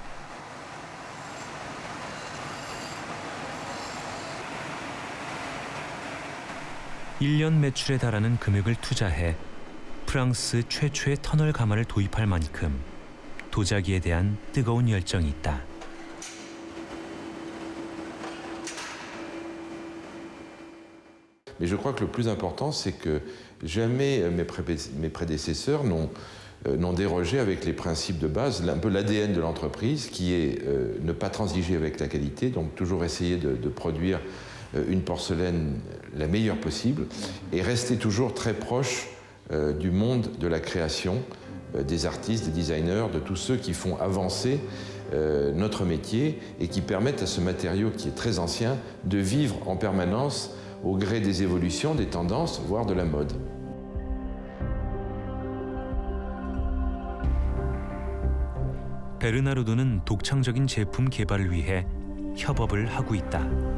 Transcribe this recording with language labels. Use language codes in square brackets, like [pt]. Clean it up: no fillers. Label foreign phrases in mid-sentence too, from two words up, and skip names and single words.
[ko] (1년) 매출에 달하는 금액을 투자해 프랑스 최초의 터널 가마를 도입할 만큼 도자기에 대한 뜨거운 열정이 있다. [fr] Mais je crois que le plus important, c'est que jamais mes prédécesseurs n'ont dérogé avec les principes de base, un peu l'ADN de l'entreprise, qui est ne pas transiger avec la qualité, donc toujours essayer de produire une porcelaine la meilleure possible et rester toujours très proche du monde de la création, des artistes, des designers, de tous ceux qui font avancer notre métier et qui permettent à ce matériau qui est très ancien de vivre en permanence au gré des évolutions, des tendances, voire de la mode. [ko] 베르나르도는 독창적인 제품 개발을 위해 협업을 하고 있다.